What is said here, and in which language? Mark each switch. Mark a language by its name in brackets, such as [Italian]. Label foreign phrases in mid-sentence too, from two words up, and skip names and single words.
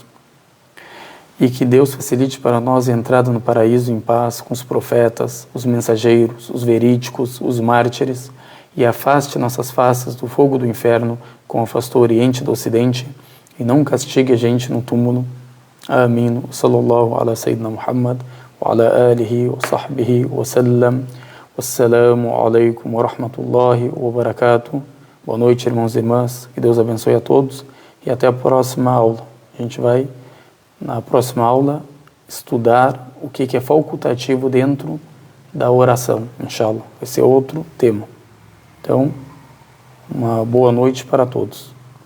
[Portuguese] E que Deus facilite para nós a entrada no paraíso em paz com os profetas, os mensageiros, os verídicos, os mártires e afaste nossas faces do fogo do inferno como afastou o Oriente do Ocidente e não castigue a gente no túmulo. Amém. [Arabic] صلى الله على سيدنا محمد وعلى آله وصحبه وسلم. والسلام عليكم ورحمة الله وبركاته. [Portuguese] Boa noite, irmãos e irmãs. Que Deus abençoe a todos e até a próxima aula. A gente vai, na próxima aula, estudar o que é facultativo dentro da oração, inshallah. Vai ser outro tema. Então, uma boa noite para todos.